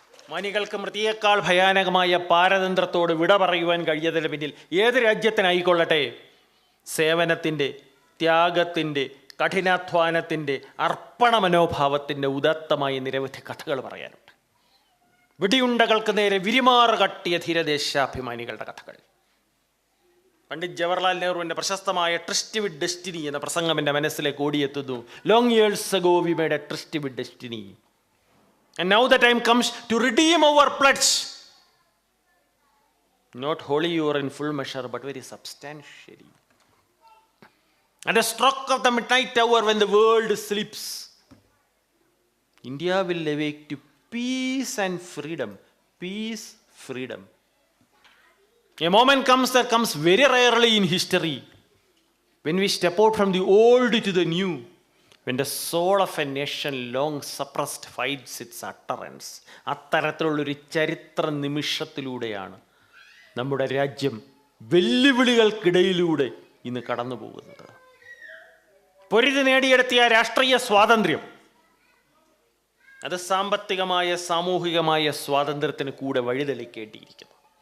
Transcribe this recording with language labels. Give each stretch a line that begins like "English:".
Malayalam: മാനികൾക്ക് മൃതിയേക്കാൾ ഭയാനകമായ പാരതന്ത്രത്തോട് വിട പറയുവാൻ കഴിയതിന് പിന്നിൽ ഏത് രാജ്യത്തിനായിക്കൊള്ളട്ടെ സേവനത്തിൻ്റെ, ത്യാഗത്തിൻ്റെ, കഠിനാധ്വാനത്തിൻ്റെ, അർപ്പണ മനോഭാവത്തിൻ്റെ ഉദാത്തമായ നിരവധി കഥകൾ പറയാനുണ്ട്. വെടിയുണ്ടകൾക്ക് നേരെ വിരിമാറ് കട്ടിയ ധീരദേശാഭിമാനികളുടെ കഥകൾ. പണ്ഡിറ്റ് ജവഹർലാൽ നെഹ്റുവിൻ്റെ പ്രശസ്തമായ ട്രിസ്റ്റ് വിത്ത് ഡെസ്റ്റിനി എന്ന പ്രസംഗം എൻ്റെ മനസ്സിലേക്ക് ഓടിയെത്തുന്നു.
English: Long years ago we made a tryst with destiny and now the time comes to redeem our pledge, not wholly or in full measure but very substantially. At the stroke of the midnight hour when the world sleeps, India will awake to peace and freedom. Peace, freedom. A moment comes that comes very rarely in history when we step out from the old to the new, when the soul of a nation long suppressed finds its utterance.
Malayalam: അത്തരത്തിലുള്ളൊരു ചരിത്ര നിമിഷത്തിലൂടെയാണ് നമ്മുടെ രാജ്യം വെല്ലുവിളികൾക്കിടയിലൂടെ ഇന്ന് കടന്നു പോകുന്നത്. പൊരുതി നേടിയെടുത്തിയ രാഷ്ട്രീയ സ്വാതന്ത്ര്യം അത് സാമ്പത്തികമായ, സാമൂഹികമായ സ്വാതന്ത്ര്യത്തിന് കൂടെ വഴിതെളിക്കേണ്ടിയിരിക്കുന്നു.